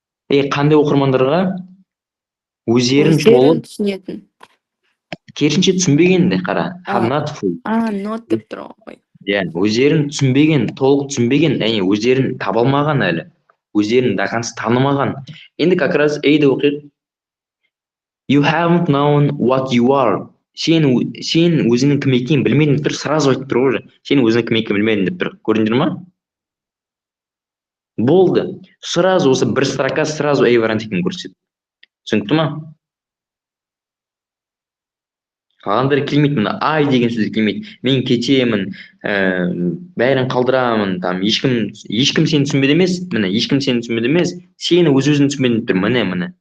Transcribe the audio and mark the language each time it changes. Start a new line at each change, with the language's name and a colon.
Kazakh: Қандай оқырмандарға? Өздерін толық түсінетін. керісінше түсінбегенді қара.
English: Have not full.
Kazakh: Not деп тұр ғой. Өздерін түсінбеген, толық түсінбеген, яғни өздерін таба алмаған әлі. Өздерін
Russian: до конца
Kazakh: танымаған. Енді
Russian: как раз
Kazakh: A'ді оқиық.
English: You haven't known what you are.
Kazakh: Сен өзіңнің кім екенін білмедің деп тұр,
Russian: сразу
Kazakh: айтып тұр ғой. Сен өзіңнің кім екенін білмедің деп тұр. Көрдіңдер ма? Болды. Сразу осы бір строка
Russian: сразу
Kazakh: A вариант екенін көрсетеді. Түсінікті ма? Қалғандары келмейді, мына I деген сөз келмейді. Мен кетемін, бәрін қалдырамын,
Russian: там
Kazakh: ешкім сені түсінбеді емес, міне ешкім сені түсінбеді емес, сені өзің түсінбедің деп тұр. Міне.